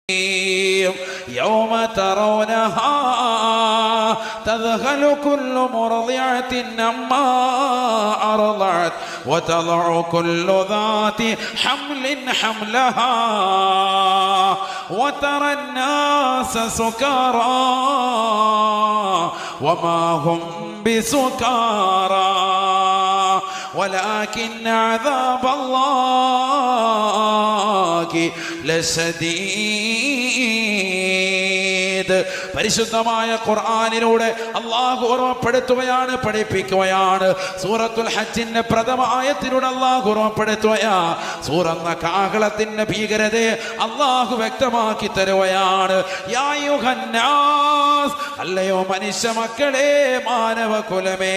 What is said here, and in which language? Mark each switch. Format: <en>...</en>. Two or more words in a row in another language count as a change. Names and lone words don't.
<ar>يوم ترونها تذهل كل مرضعة عما أرضعت وتضع كل ذات حمل حملها وترى الناس سكارى وما هم بسكارى ولكن عذاب الله لشديد.</ar> <ml>പരിശുദ്ധമായ ഖുർആനിലൂടെ അല്ലാഹു ഓർമ്മപ്പെടുത്തുകയാണ്, പഠിപ്പിക്കുകയാണ്. സൂറത്തുൽ ഹജ്ജിന്റെ പ്രഥമ ആയത്തിലൂടെ അല്ലാഹു ഓർമ്മപ്പെടുത്തുകയാ. സൂറന്ന കാഹളത്തിന്റെ ഭീകരതയെ അല്ലാഹു വ്യക്തമാക്കി തരുകയാണ്.</ml> <ar>يا أيها الناس,</ar> <ml>അല്ലയോ മനുഷ്യ മക്കളെ, മാനവ കുലമേ.</ml>